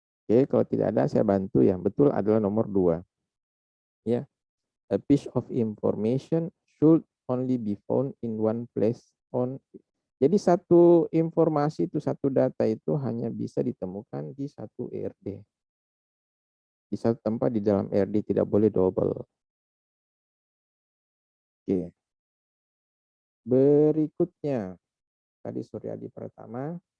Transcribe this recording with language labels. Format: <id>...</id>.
<id>Oke, kalau tidak ada saya bantu ya. Betul adalah nomor 2. Ya.</id> <en>A piece of information should only be found in one place on.</en> <id>Jadi satu informasi itu, satu data itu hanya bisa ditemukan di satu ERD. Di satu tempat di dalam ERD, tidak boleh double. Oke. Berikutnya, tadi Suryadi pertama.</id>